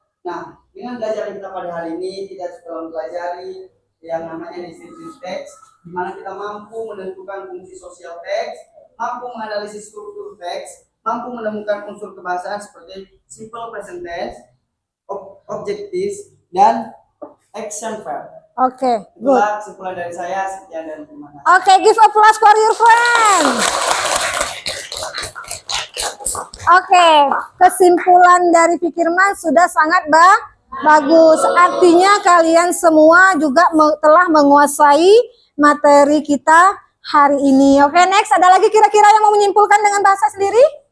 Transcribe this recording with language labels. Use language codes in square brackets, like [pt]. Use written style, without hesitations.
[id] Nah, dengan belajar kita pada hari ini, kita telah mempelajari yang namanya descriptive text, di mana kita mampu menentukan fungsi sosial teks, mampu menganalisis struktur teks, mampu menemukan unsur kebahasaan seperti simple present tense, objectives, dan action verb. [en] Oke, good. [id] Itulah kesimpulan dari saya. Sekian dan terima kasih. [en] Oke, give applause for your friend. [id] Oke, kesimpulan dari Fikirman sudah sangat bagus. Artinya kalian semua juga telah menguasai materi kita hari ini. Oke, next. Ada lagi kira-kira yang mau menyimpulkan dengan bahasa sendiri?